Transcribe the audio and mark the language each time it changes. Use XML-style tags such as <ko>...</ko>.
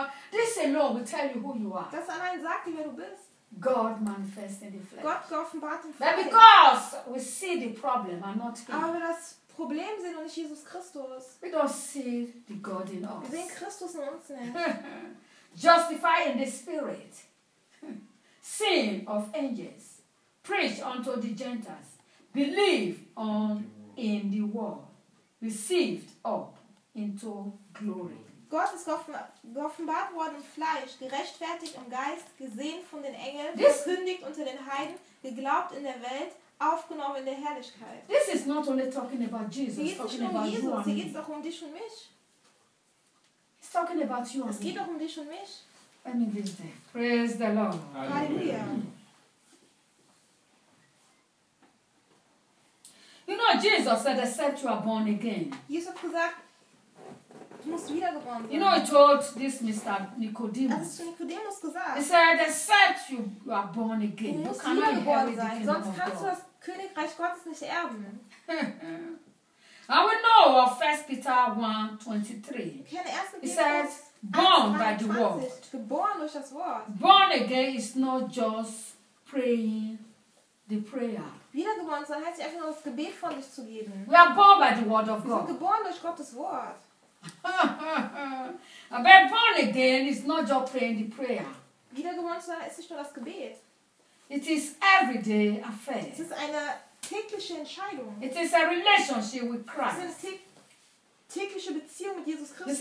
<en>This alone will tell you who you are.</en> <de>Das allein sagt dir, wer du bist.</de> <en>God manifest in the flesh.</en> <de>Gott geoffenbart im Fleisch.</de> <en>Because we see the problem and not him.</en> <de>Aber wir das Problem sehen und nicht Jesus Christus.</de> <en>We don't see the God in us.</en> <de>Wir sehen Christus in uns nicht.</de> <en>Justify in the spirit. Sin of angels. Preach unto the Gentiles. Believe on in the world. Received up into glory.</en> <de>Gott ist geoffenbart worden im Fleisch, gerechtfertigt im Geist, gesehen von den Engeln, verkündigt unter den Heiden, geglaubt in der Welt, aufgenommen in der Herrlichkeit.</de> <en>This is not only talking about Jesus.</en> <de>Hier geht es nicht nur um Jesus, hier geht es doch um dich und mich.</de> <en>He's talking about you.</en> <de>Es geht doch um dich und mich.</de> <en>I mean this day. Praise the Lord. Halleluja. You know, Jesus said, except you are born again.</en> <de>Jesus hat gesagt,</de> <en>you know, he told this Mr. Nicodemus. He said, except you are born again, you cannot inherit the kingdom of God.</en> <de>Sonst kannst du das Königreich Gottes nicht erben.</de> <en>And we know of 1 Peter 1:23. He says, born by the word.</en> <de>Geboren durch das Wort.</de> <en>Born again is not just praying the prayer.</en> <de>Wiedergeboren sein heißt einfach nur das Gebet von sich zu geben.</de> <en>We are born by the word of God.</en> <de>Wir sind geboren durch Gottes Wort.</de> <en>But born again is not just praying the prayer.</en> <de>Wiedergeboren zu sein ist nicht nur das Gebet.</de> <en>It is everyday affair.</en> <de>Es ist eine tägliche Entscheidung.</de> <en>It is a relationship with Christ.</en> <de>Es ist eine tägliche Beziehung mit Jesus Christus.</de>